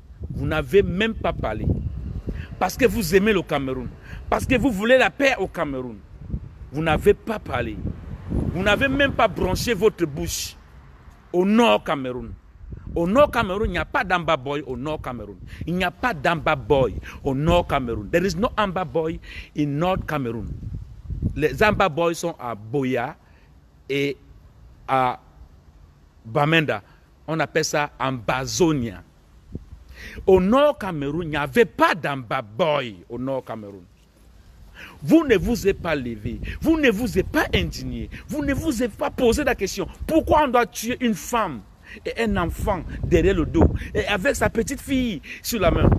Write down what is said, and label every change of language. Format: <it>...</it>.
<fr>Vous n'avez même pas parlé. Parce que vous aimez le Cameroun. Parce que vous voulez la paix au Cameroun. Vous n'avez pas parlé. Vous n'avez même pas branché votre bouche au Nord Cameroun. Au Nord Cameroun, il n'y a pas d'Amba Boy au Nord Cameroun. Il n'y a pas d'Amba Boy au Nord Cameroun.</fr> <en>There is no Amba Boy in North Cameroon.</en> <fr>Les Amba Boys sont à Boya et à Bamenda. On appelle ça Ambazonia. Au nord Cameroun, il n'y avait pas d'Amba Boy au nord Cameroun. Vous ne vous êtes pas levé, vous ne vous êtes pas indigné, vous ne vous êtes pas posé la question pourquoi on doit tuer une femme et un enfant derrière le dos et avec sa petite fille sur la main.</fr>